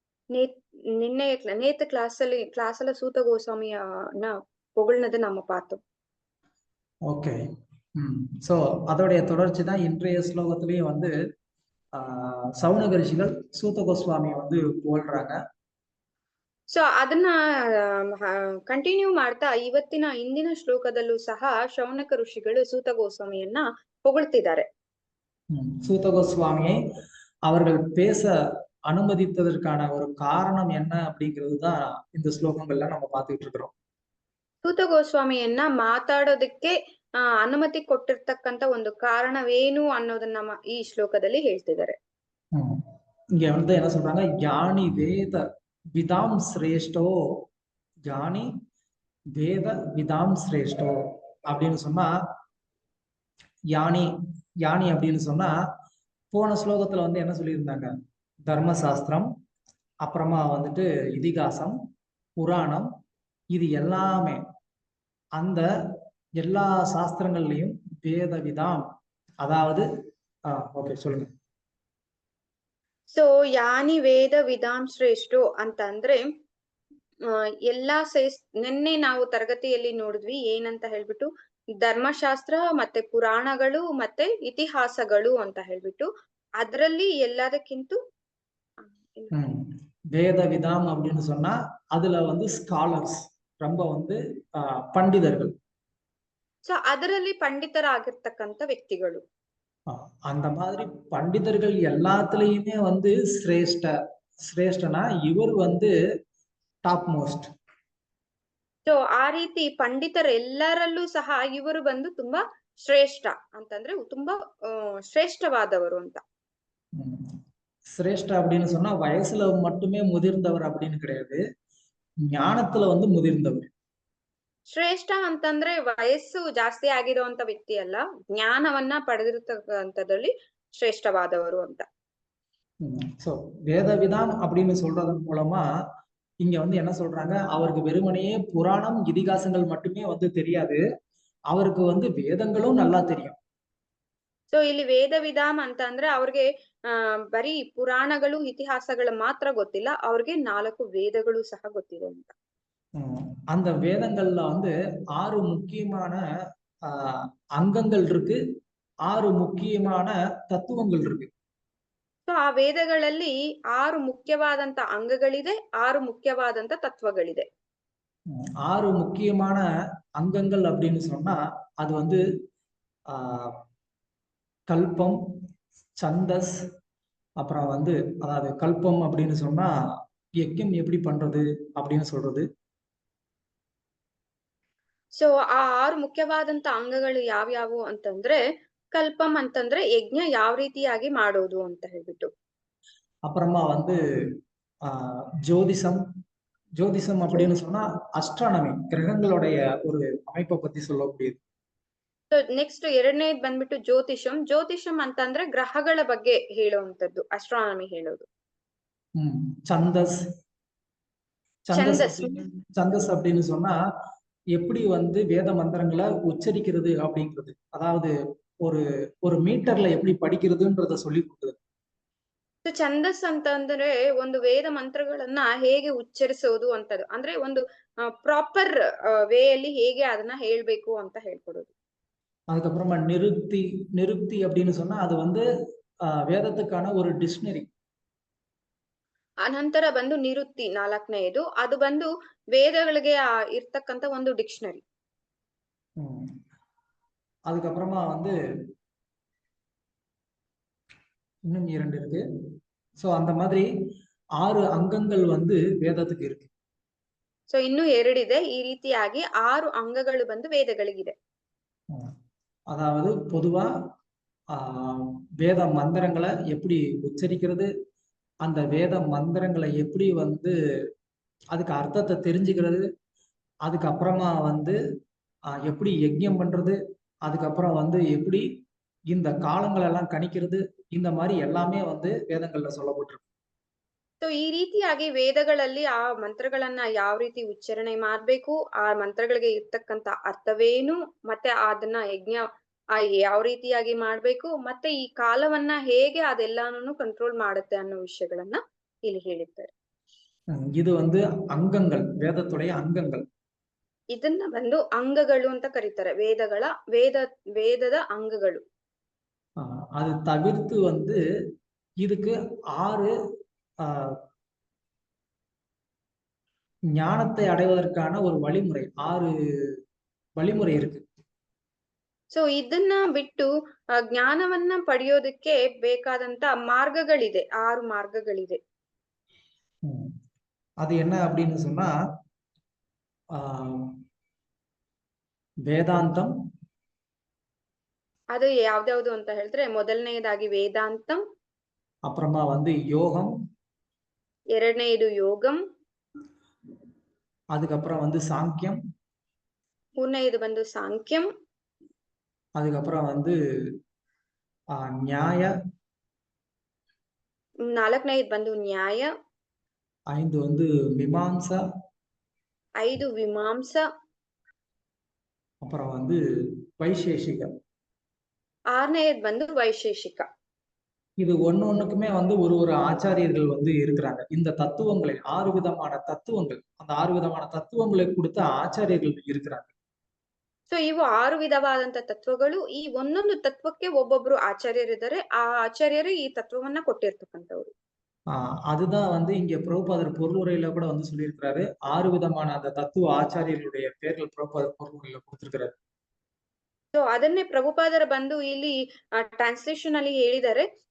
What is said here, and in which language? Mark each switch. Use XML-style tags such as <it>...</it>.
<ta>நேத்து கிளாஸ்ல சூத கோஸ்வாமியನ್ನ புகழ்னது நம்ம பார்த்தோம். ஓகே, சோ அதோடைய தொடர்ச்சி தான் இன்றைய ஸ்லோகத்திலேயே வந்து ಸೌನಕ ಋಷಿಗಳು ಸೂತ ಗೋಸ್ವಾಮಿ வந்து போல்றாங்க.</ta> <kn>ಸೊ ಅದನ್ನ ಕಂಟಿನ್ಯೂ ಮಾಡ್ತಾ ಇಂದಿನ ಶ್ಲೋಕದಲ್ಲೂ ಸಹ ಶೌನಕ ಋಷಿಗಳು ಸೂತ ಗೋಸ್ವಾಮಿಯನ್ನ ಹೊಗಳ್ತಿದ್ದಾರೆ.</kn> <ta>சூத கோஸ்வாமியை அவர்கள் பேச அனுமதித்ததற்கான ஒரு காரணம் என்ன அப்படிங்கிறது தான் இந்த ஸ்லோகங்கள்ல நம்ம பார்த்துட்டு இருக்கிறோம்.</ta> <kn>ಸೂತ ಗೋಸ್ವಾಮಿಯನ್ನ ಮಾತಾಡೋದಕ್ಕೆ ಅನುಮತಿ ಕೊಟ್ಟಿರ್ತಕ್ಕಂತ ಒಂದು ಕಾರಣವೇನು ಅನ್ನೋದನ್ನ ಈ ಶ್ಲೋಕದಲ್ಲಿ ಹೇಳ್ತಿದ್ದಾರೆ.</kn> <ta>இங்க வந்து என்ன சொல்றாங்க, ஞானி வேத விதாம் சிரேஷ்டோ, ஞானி வேத விதாம் சிரேஷ்டோ அப்படின்னு சொன்னா, யானி யானி அப்படின்னு சொன்னா, போன ஸ்லோகத்துல வந்து என்ன சொல்லியிருந்தாங்க, தர்மசாஸ்திரம், அப்புறமா வந்துட்டு இதிகாசம், புராணம், இது எல்லாமே அந்த எல்லா சாஸ்திரங்கள்லயும் வேத விதாம், அதாவது ஓகே சொல்லுங்க.</ta> <kn>ಸೊ ಯಾನಿ ವೇದ ವಿಧಾಂ ಶ್ರೇಷ್ಠೋ ಅಂತಂದ್ರೆ ಎಲ್ಲಾ ನಿನ್ನೆ ನಾವು ತರಗತಿಯಲ್ಲಿ ನೋಡಿದ್ವಿ ಏನಂತ ಹೇಳ್ಬಿಟ್ಟು, ಧರ್ಮಶಾಸ್ತ್ರ ಮತ್ತೆ ಪುರಾಣಗಳು ಮತ್ತೆ ಇತಿಹಾಸಗಳು ಅಂತ ಹೇಳ್ಬಿಟ್ಟು, ಅದರಲ್ಲಿ ಎಲ್ಲದಕ್ಕಿಂತ</kn> <ta>வேத விதாம் அப்படின்னு சொன்னா அதுல வந்து ஸ்காலர்ஸ், ரொம்ப வந்து பண்டிதர்கள்.</ta> <kn>ಸೊ ಅದರಲ್ಲಿ ಪಂಡಿತರಾಗಿರ್ತಕ್ಕಂಥ ವ್ಯಕ್ತಿಗಳು.</kn> <ta>அந்த மாதிரி பண்டிதர்கள் எல்லாத்துலயுமே வந்து சிரேஷ்டனா இவர் வந்து</ta> <en>Top most.</en> <kn>ಸೊ ಆ ರೀತಿ ಪಂಡಿತರೆಲ್ಲರಲ್ಲೂ ಸಹ ಇವರು ಬಂದು ತುಂಬಾ ಶ್ರೇಷ್ಠ ಅಂತಂದ್ರೆ ತುಂಬಾ ಶ್ರೇಷ್ಠವಾದವರು ಅಂತ.</kn> <ta>சிரேஷ்ட அப்படின்னு சொன்னா வயசுல மட்டுமே முதிர்ந்தவர் அப்படின்னு கிடையாது, ஞானத்துல வந்து முதிர்ந்தவர்.</ta> <kn>ಶ್ರೇಷ್ಠ ಅಂತಂದ್ರೆ ವಯಸ್ಸು ಜಾಸ್ತಿ ಆಗಿರುವಂತ ವ್ಯಕ್ತಿ ಅಲ್ಲ, ಜ್ಞಾನವನ್ನ ಪಡೆದಿರ್ತಕ್ಕಂಥದ್ರಲ್ಲಿ ಶ್ರೇಷ್ಠವಾದವರು ಅಂತ.</kn> <ta>சோ வேதவிதாம் அப்படின்னு சொல்றதன் மூலமா இங்க வந்து என்ன சொல்றாங்க, அவருக்கு வெறுமனையே புராணம் இதிகாசங்கள் மட்டுமே வந்து தெரியாது, அவருக்கு வந்து வேதங்களும் நல்லா தெரியும்.</ta> <kn>ಸೊ ಇಲ್ಲಿ ವೇದ ವಿಧಾಮ್ ಅಂತ ಅಂದ್ರೆ ಅವ್ರಿಗೆ ಬರೀ ಪುರಾಣಗಳು ಇತಿಹಾಸಗಳು ಮಾತ್ರ ಗೊತ್ತಿಲ್ಲ, ಅವ್ರಿಗೆ 4 ವೇದಗಳು ಸಹ ಗೊತ್ತಿದೆ ಅಂತ.</kn> <ta>அந்த வேதங்கள்ல வந்து 6 முக்கியமான அங்கங்கள் இருக்கு, 6 முக்கியமான தத்துவங்கள் இருக்கு.</ta> <kn>ಸೊ ಆ ವೇದಗಳಲ್ಲಿ 6 ಮುಖ್ಯವಾದಂತ ಅಂಗಗಳಿದೆ, 6 ಮುಖ್ಯವಾದಂತ ತತ್ವಗಳಿದೆ.</kn> <ta>6 முக்கியமான அங்கங்கள் அப்படின்னு சொன்னா அது வந்து கல்பம், சந்தஸ், அப்புறம் வந்து அதாவது கல்பம் அப்படின்னு சொன்னா யஜ்ஞம் எப்படி பண்றது அப்படின்னு சொல்றது.</ta> <kn>ಸೊ ಆ 6 ಮುಖ್ಯವಾದಂತ ಅಂಗಗಳು ಯಾವ್ಯಾವು ಅಂತಂದ್ರೆ, ಕಲ್ಪಂ ಅಂತಂದ್ರೆ ಯಜ್ಞ ಯಾವ ರೀತಿಯಾಗಿ ಮಾಡೋದು ಅಂತ ಹೇಳ್ಬಿಟ್ಟು.</kn> <ta>அப்புறமா வந்து ஜோதிஷம், ஜோதிஷம் அப்படின்னு சொன்னா அஸ்ட்ரானமி, கிரகங்களுடைய ஒரு அமைப்பை பத்தி சொல்லக்கூடியது.</ta> <kn>ಸೊ ನೆಕ್ಸ್ಟ್ ಎರಡನೇದು ಬಂದ್ಬಿಟ್ಟು ಜ್ಯೋತಿಷಂ. ಜ್ಯೋತಿಷಂ ಅಂತಂದ್ರೆ ಗ್ರಹಗಳ ಬಗ್ಗೆ ಹೇಳುವಂತದ್ದು, ಅಸ್ಟ್ರಾನಮಿ ಹೇಳೋದು.</kn> <ta>சந்தஸ், சந்தஸ் அப்படின்னு சொன்னா எப்படி வந்து வேத மந்திரங்களை உச்சரிக்கிறது அப்படிங்கிறது, அதாவது ஒரு மீட்டர்ல எப்படி படிக்கிறதுன்றத சொல்லி கொடுக்குது.</ta> <kn>ಛಂದಸ್ ಅಂತಂದ್ರೆ ಒಂದು ವೇದ ಮಂತ್ರಗಳನ್ನ ಹೇಗೆ ಉಚ್ಚರಿಸೋದು ಅಂತದ್ದು, ಅಂದ್ರೆ ಒಂದು ಪ್ರಾಪರ್ ವೇ ಅಲ್ಲಿ ಹೇಗೆ ಅದನ್ನ ಹೇಳ್ಬೇಕು ಅಂತ ಹೇಳ್ಕೊಡೋದು.</kn> <ta>அதுக்கப்புறமா நிருக்தி அப்படின்னு சொன்னா அது வந்து வேதத்துக்கான ஒரு டிக்ஷனரி.</ta> <kn>ಅನಂತರ ಬಂದು ನಿರುಕ್ತಿ 4ನೇದು, ಅದು ಬಂದು ವೇದಗಳಿಗೆ ಇರ್ತಕ್ಕಂತ ಒಂದು ಡಿಕ್ಷನರಿ.</kn> <ta>அதுக்கப்புறமா வந்து இன்னும் 2 இருக்கு. சோ அந்த மாதிரி 6 அங்கங்கள் வந்து வேதத்துக்கு இருக்கு.</ta> <kn>ಸೊ ಇನ್ನು 2 ಇದೆ. ಈ ರೀತಿಯಾಗಿ 6 ಅಂಗಗಳು ಬಂದು ವೇದಗಳಿಗಿದೆ.</kn> <ta>அதாவது பொதுவா வேத மந்திரங்களை எப்படி உச்சரிக்கிறது, அந்த வேத மந்திரங்களை எப்படி வந்து அதுக்கு அர்த்தத்தை தெரிஞ்சுக்கிறது, அதுக்கப்புறமா வந்து எப்படி யஜ்ஞம் பண்றது, அதுக்கப்புறம் வந்து எப்படி இந்த காலங்கள் எல்லாம் கணிக்கிறது, இந்த மாதிரி எல்லாமே வந்து வேதங்கள்ல சொல்லப்பட்டிருக்கு.</ta> <kn>ಸೊ ಈ ರೀತಿಯಾಗಿ ವೇದಗಳಲ್ಲಿ ಆ ಮಂತ್ರಗಳನ್ನ ಯಾವ ರೀತಿ ಉಚ್ಚಾರಣೆ ಮಾಡ್ಬೇಕು, ಆ ಮಂತ್ರಗಳಿಗೆ ಇರ್ತಕ್ಕಂತ ಅರ್ಥವೇನು, ಮತ್ತೆ ಅದನ್ನ ಯಜ್ಞ ಯಾವ ರೀತಿಯಾಗಿ ಮಾಡ್ಬೇಕು, ಮತ್ತೆ ಈ ಕಾಲವನ್ನ ಹೇಗೆ ಅದೆಲ್ಲಾನು ಕಂಟ್ರೋಲ್ ಮಾಡುತ್ತೆ ಅನ್ನೋ ವಿಷಯಗಳನ್ನ ಇಲ್ಲಿ ಹೇಳಿದ್ದಾರೆ.</kn> <ta>ಇದು வந்து ಅಂಗங்கள், வேதத்துடைய ಅಂಗங்கள்.</ta> <kn>ಇದನ್ನ ಬಂದು ಅಂಗಗಳು ಅಂತ ಕರೀತಾರೆ, ವೇದದ ಅಂಗಗಳು.</kn> <ta>அது தவிர்த்து வந்து இதுக்கு 6 ஆஹ் ஞானத்தை அடைவதற்கான ஒரு வழிமுறை, 6 வழிமுறை இருக்கு.</ta> <kn>ಸೊ ಇದನ್ನ ಬಿಟ್ಟು ಜ್ಞಾನವನ್ನ ಪಡೆಯೋದಕ್ಕೆ ಬೇಕಾದಂತ ಮಾರ್ಗಗಳಿದೆ, 6 ಮಾರ್ಗಗಳಿದೆ.</kn> <ta>அது என்ன அப்படின்னு சொன்னா ವೇದಾಂತಂ,</ta> <kn>ಅದು ಯಾವ್ದ್ಯಾವ್ದು ಅಂತ ಹೇಳಿದ್ರೆ ಮೊದಲನೆಯದಾಗಿ ವೇದಾಂತಂ,</kn> <ta>அப்புறமா யோகம்,</ta> <kn>ಎರಡನೆಯದು ಯೋಗಂ,</kn> <ta>அதுக்கப்புறம் சாங்கியம்,</ta> <kn>ಮೂರನೆಯದು ಬಂದು ಸಾಂಖ್ಯಂ,</kn> <ta>அதுக்கப்புறம் ನ್ಯಾಯ,</ta> <kn>ನಾಲ್ಕನೆಯದು ಬಂದು ನ್ಯಾಯ, 5 ಮೀಮಾಂಸ, 5 ವಿಮಾಂಸ,</kn> <ta>அப்புறம் வைசேஷிக,</ta> <kn>6ನೇಯದು ಬಂದು ವೈಶೇಷಿಕ.</kn> <ta>இது ஒன்னொன்னுக்குமே ஒரு ஆச்சாரியர்கள் இருக்கிறாங்க. இந்த தத்துவங்களை 6 விதமான தத்துவங்கள், அந்த 6 விதமான தத்துவங்களை கொடுத்த ஆச்சாரியர்கள் இருக்கிறாங்க.</ta> <kn>ಸೊ ಇವು 6 ವಿಧವಾದಂತ ತತ್ವಗಳು. ಈ ಒಂದೊಂದು ತತ್ವಕ್ಕೆ ಒಬ್ಬೊಬ್ರು ಆಚಾರ್ಯರಿದ್ದಾರೆ. ಆ ಆಚಾರ್ಯರು ಈ ತತ್ವವನ್ನ ಕೊಟ್ಟಿರ್ತಕ್ಕಂಥವ್ರು.</kn> <ta>அதுதான் இங்க பிரபுபாதர் பொருளுரையில கூட சொல்லியிருக்கிறாரு. 6 விதமான அந்த தத்துவ ஆச்சாரியர்களுடைய பேர்கள் பிரபுபாதர் பொருளுரையில கொடுத்திருக்கிறாரு.</ta> <kn>ಸೊ ಅದನ್ನೇ ಪ್ರಭುಪಾದರ ಬಂದು ಇಲ್ಲಿ ಟ್ರಾನ್ಸ್ಲೇಷನ್ ಅಲ್ಲಿ ಹೇಳಿದ್ದಾರೆ.</kn>